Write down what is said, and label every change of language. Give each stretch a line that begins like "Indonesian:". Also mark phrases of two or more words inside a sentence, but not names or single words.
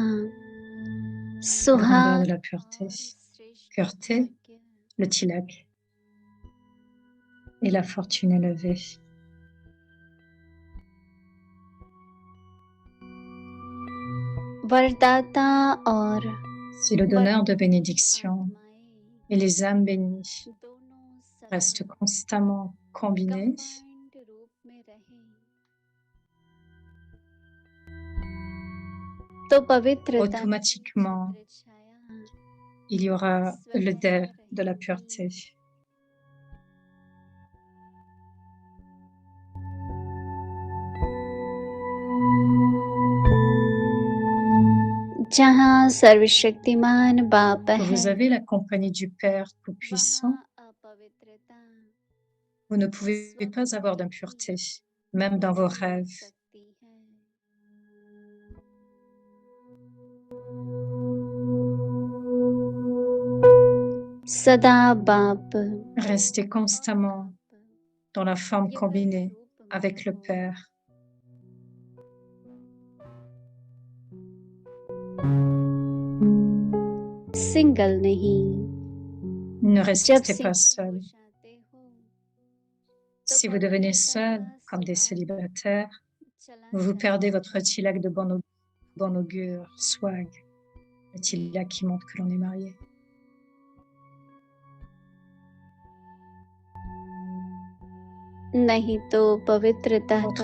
French: La grandeur
Hindi: सुहाग
French: de la pureté, pureté, le tilak et la fortune élevée.
Hindi: वरदाता और
French: Si le donneur de bénédiction et les âmes bénies restent constamment combinés,
Hindi: तो पवित्रता
French: automatiquement, il y aura le dé de la pureté.
Hindi: जहाँ सर्वशक्तिमान बाप
French: Vous
Hindi: है,
French: avez la compagnie du Père Tout-Puissant,
Hindi: वहाँ अपवित्रता
French: vous ne pouvez pas avoir d'impureté, même dans vos rêves.
Hindi: सकती है। सदा बाप
French: Restez constamment dans la forme combinée avec le Père.
Hindi: सिंगल नहीं,
French: Ne
Hindi: जब
French: restez pas
Hindi: सिंगल
French: seul.
Hindi: हो जाते हो
French: Si vous devenez seul comme des célibataires, vous perdez votre tilak de bon augure, swag, le tilak qui montre que l'on est marié.
Hindi: नहीं तो पवित्रता का